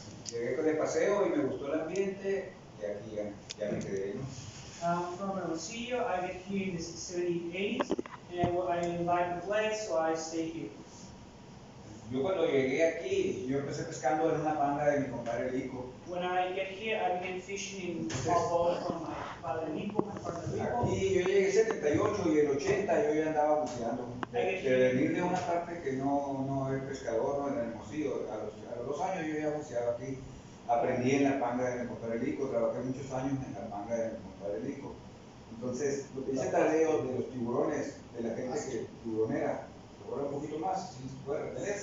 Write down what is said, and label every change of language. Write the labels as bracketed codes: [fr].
[es] Llegué de paseo y me gustó el ambiente y aquí ya me quedé, ¿no? [en] I'm from Hermosillo. I get here in the 70s, 80s, and I like the place, so I stay here. [es] Yo cuando llegué aquí, yo empecé pescando en una panga de mi compadre Lico. [en] When I get here, I began fishing in small boat from my father Lico, my partner Lico. [es] Aquí yo llegué en 78 y en 80 yo ya andaba buceando. De venir de una parte que no es pescador, no en Hermosillo, a los 2 años yo ya buceaba aquí. Aprendí en la panga de mi compadre Lico, trabajé muchos años en la panga de mi compadre Lico. Entonces, lo que dice Tadeo de los tiburones, de la gente que tiburonera, ahora un poquito más, si se puede retener.